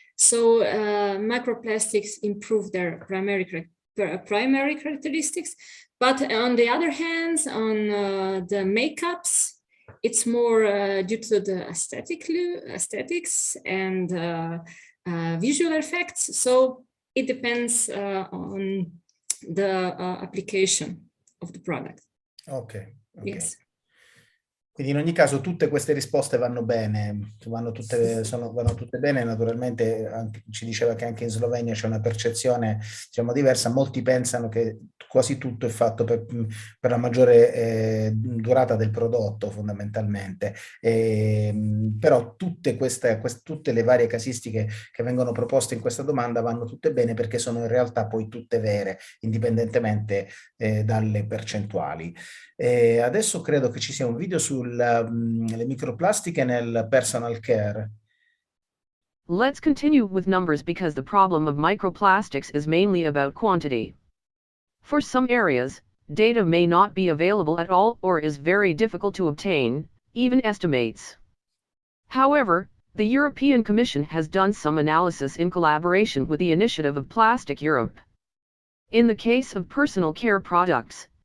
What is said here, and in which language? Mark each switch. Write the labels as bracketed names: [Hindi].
[English] So microplastics improve their primary characteristics, but on the other hand, on the makeups, it's more due to the aesthetics and visual effects. So it depends on the application of the product. Okay. Yes. [Italian] Quindi in ogni caso tutte queste risposte vanno bene, vanno tutte bene. Naturalmente ci diceva che anche in Slovenia c'è una percezione, diciamo, diversa. Molti pensano che quasi tutto è fatto per la maggiore durata del prodotto, fondamentalmente. Però tutte le varie casistiche che vengono proposte in questa domanda vanno tutte bene, perché sono in realtà poi tutte vere, indipendentemente dalle percentuali. Adesso credo che ci sia un video sulle microplastiche nel personal care. [English] Let's continue with numbers, because the problem of microplastics is mainly about quantity. For some areas, data may not be available at all or is very difficult to obtain, even estimates. However, the European Commission has done some analysis in collaboration with the Initiative of Plastic Europe. In the case of personal care products,